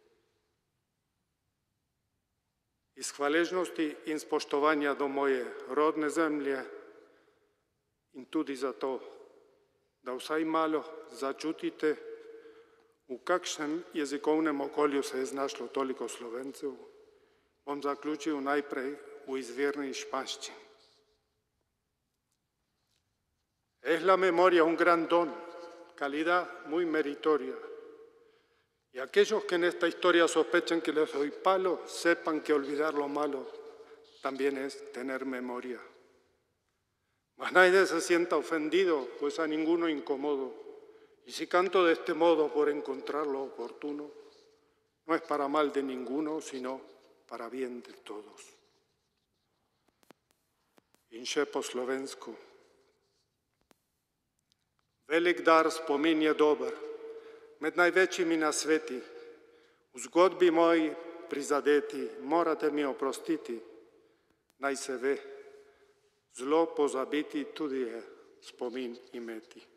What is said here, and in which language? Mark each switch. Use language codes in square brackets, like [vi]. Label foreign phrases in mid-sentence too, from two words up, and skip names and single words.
[sl] Iz hvaležnosti in spoštovanja do moje rodne zemlje in tudi zato, da vsaj malo začutite, v kakšnem jezikovnem okolju se je znašlo toliko Slovencev, bom zaključil najprej v izvirni španščini. [es] Es la memoria un gran don, calidad muy meritoria, Y aquellos que en esta historia sospechen que les doy palo, sepan que olvidar lo malo también es tener memoria. Mas nadie se sienta ofendido, pues a ninguno incomodo. Y si canto de este modo por encontrar lo oportuno, no es para mal de ninguno, sino para bien de todos. [sl] Inše po slovensku. Velik dar spomin je dober, med največjimi na sveti. V zgodbi moji prizadeti, morate mi oprostiti, naj se ve, zlo pozabiti tudi je spomin imeti.